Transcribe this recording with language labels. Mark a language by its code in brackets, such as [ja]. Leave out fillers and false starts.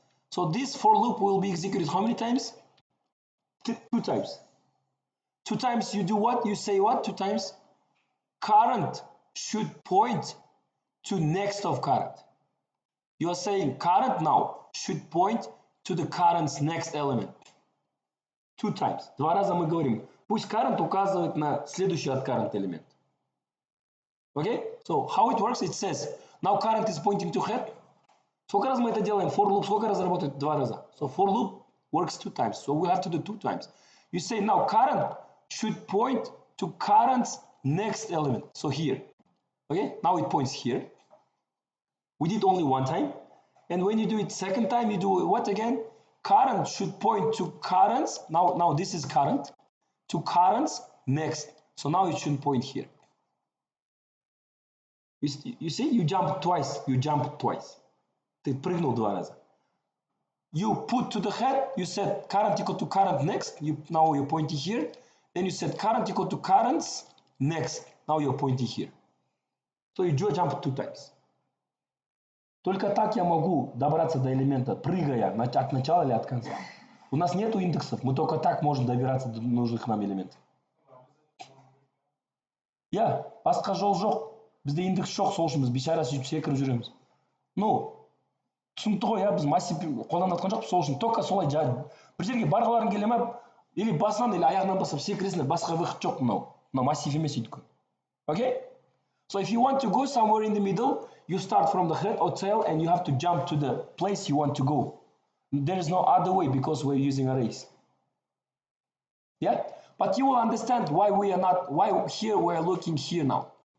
[en] So this for loop will be executed how many times? 2 times. 2 times you do what? You say what? 2 times? Current should point to next of current. You are saying current now should point to the current's next element. 2 times. [ru] 2 раза мы говорим. Пусть current указывает на следующий от current элемент. [en] Okay? So how it works? It says now current is pointing to head. [ru] Сколько раз мы это делаем? For loop сколько раз работает? 2 раза. [en] So for loop works 2 times. So we have to do 2 times. You say now current should point to current's next element. So here. Okay? Now it points here. We did only 1 time. And when you do it second time, you do what again? Current should point to currents. Now this is current. To currents next. So now it should point here. You see? You jump twice. You jump twice. [ru] Ты прыгнул 2 раза. [en] You put to the head, you said current equal to current next. Now you're pointing here. Then you said current equal to currents next. Now you're pointing here. So you jump 2 times. [ru] Только так я могу добраться до элемента, прыгая от начала или от конца. У нас нету индексов, мы только так можем добираться до нужных нам элементов. [kk] Я, басқа жол жоқ. Бізде индекс жоқ, сол үшін біз бейшара сөйтіп секіріп жүреміз. Түсінікті ғой, біз массив қолданып жатқан жоқпыз, сол үшін только солай бір жерге барғыларың келе ма, или басынан или аяғынан бастап секіресіңдер, басқа выход жоқ мынау массив емес өйткені. [en] Okay? So if you want to go somewhere in the middle, you start from the head or tail and you have to jump to the place you want to go. There is no other way because we're using arrays. Yeah? But you will understand why here we're looking here now.